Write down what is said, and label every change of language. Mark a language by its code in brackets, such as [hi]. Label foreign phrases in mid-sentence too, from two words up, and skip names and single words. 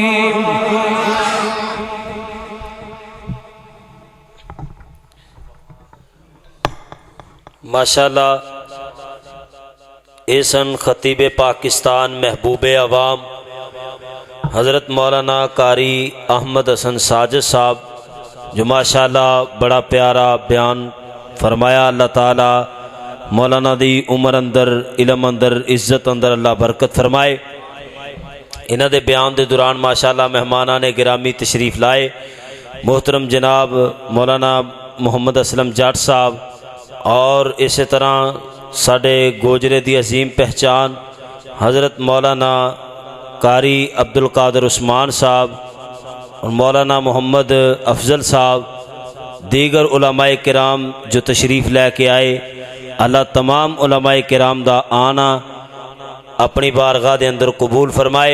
[ur] ماشاءاللہ ایسن خطیب پاکستان محبوب عوام حضرت مولانا قاری احمد حسن ساجد صاحب جو ماشاءاللہ بڑا پیارا بیان فرمایا. [pa] اللہ تعالیٰ مولانا دی عمر اندر علم اندر عزت اندر اللہ برکت فرمائے. انہاں دے بیان دے دوران ماشاءاللہ مہماناں نے گرامی تشریف لائے. محترم جناب مولانا محمد اسلم جاٹ صاحب [ur] اور اس طرح [pa] ساڈے گوجرے دی عظیم پہچان حضرت مولانا قاری عبدالقادر عثمان صاحب اور مولانا محمد افضل صاحب دیگر علمائے کرام جو تشریف لے کے آئے، اللہ تمام علمائے کرام دا آنا اپنی بارگاہ دے اندر قبول فرمائے.